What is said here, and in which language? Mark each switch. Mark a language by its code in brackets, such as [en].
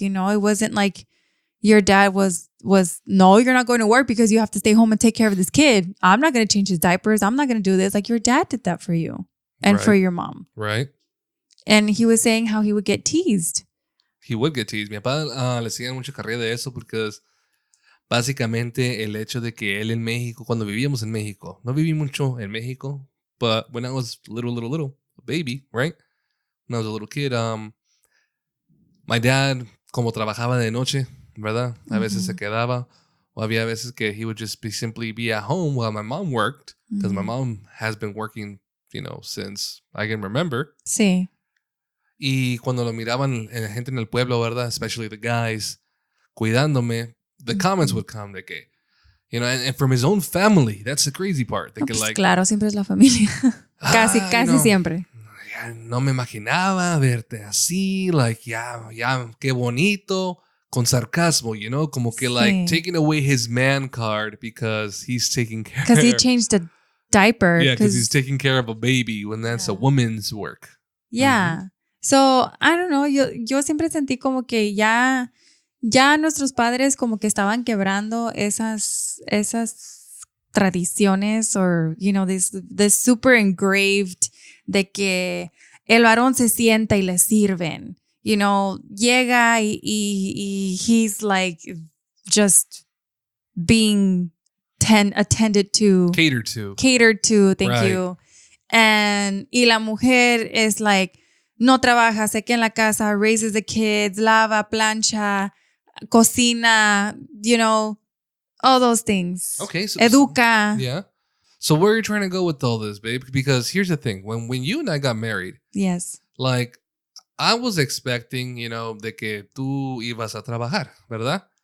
[en] You know, it wasn't like your dad was no, you're not going to work because you have to stay home and take care of this kid. I'm not going to change his diapers. I'm not going to do this. Like your dad did that for you and for your mom. Right. And he was saying how he would get teased. He would get teased. [es] Mi papá le hacían mucha carrera de eso porque básicamente el hecho de que él en México, cuando vivíamos en México, no viví mucho en México, [en] but when I was little, a baby, right? When I was a little kid, my dad, [es] como trabajaba de noche, ¿verdad? A veces se quedaba, o había veces que [en] he would just simply be at home while my mom worked, because my mom has been working, since I can remember. [es] Sí. Y cuando lo miraban la gente en el pueblo, ¿verdad? [en] Especially the guys, cuidándome, the comments would come de que, and from his own family, that's the crazy part. [es] De que, Pues [en] like, [es] claro, siempre es la familia. casi siempre. Ya no me imaginaba verte así, like, ya, qué bonito, con sarcasmo, como que, like, [en] taking away his man card because he's taking care. Because he changed a diaper. Yeah, because he's taking care of a baby when that's a woman's work. Yeah. Mm-hmm. So, I don't know, [es] yo siempre sentí como que ya nuestros padres como que estaban quebrando esas tradiciones [en] or, this super engraved [es] de que el varón se sienta y le sirven. [en] Llega y he's like just being attended to. Catered to, thank you. [es] Y la mujer [en] is like, [es] no trabaja, se queda en la casa, [en] raises the kids, [es] lava, plancha, cocina, [en] all those things. Okay. So, [es] educa. [en] Yeah. So where are you trying to go with all this, babe? Because here's the thing. When you and I got married, yes, [es] like, [en] I was expecting, [es] de que tú ibas a trabajar, ¿verdad?